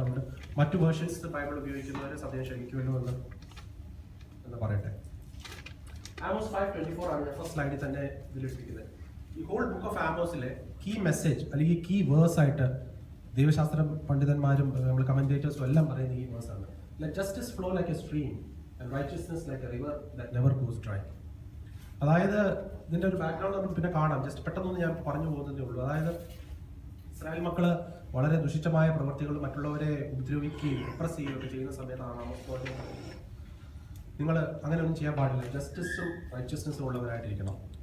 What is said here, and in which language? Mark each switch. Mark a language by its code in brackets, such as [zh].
[ml] അതുകൊണ്ട് മറ്റു versions Bible ഉപയോഗിക്കുന്നവർ സദ്യം ക്ഷമിക്കുമല്ലോ എന്ന് പറയട്ടെ. ആമോസ് 5:24 ആണ് ഫസ്റ്റ് സ്ലൈഡിൽ തന്നെ ഇതിലിട്ടിരിക്കുന്നത്. ഈ whole book of ആമോസിലെ key message അല്ലെങ്കിൽ കീ വേഴ്സ് ആയിട്ട് ദൈവശാസ്ത്ര പണ്ഡിതന്മാരും നമ്മൾ കമന്റേറ്റേഴ്സും എല്ലാം പറയുന്ന ഈ വേഴ്സാണ്. [en] Let justice flow like a stream and righteousness like a river that never goes dry. [ml] അതായത് ഇതിൻ്റെ ഒരു ബാക്ക്ഗ്രൗണ്ട് നമ്മൾ പിന്നെ കാണാം. ജസ്റ്റ് പെട്ടെന്നൊന്നും ഞാൻ പറഞ്ഞു പോകുന്നതേ ഉള്ളൂ. അതായത് ഇസ്രായേൽ മക്കൾ വളരെ ദുഷിച്ചമായ പ്രവൃത്തികൾ മറ്റുള്ളവരെ ഉപദ്രവിക്കുകയും റിപ്രസ് ചെയ്യുകയൊക്കെ ചെയ്യുന്ന സമയത്താണ് ആമോസ് നിങ്ങൾ അങ്ങനെ ഒന്നും ചെയ്യാൻ പാടില്ല, ജസ്റ്റിസും റൈച്ചസ്നെസ്സും ഉള്ളവരായിട്ടിരിക്കണം.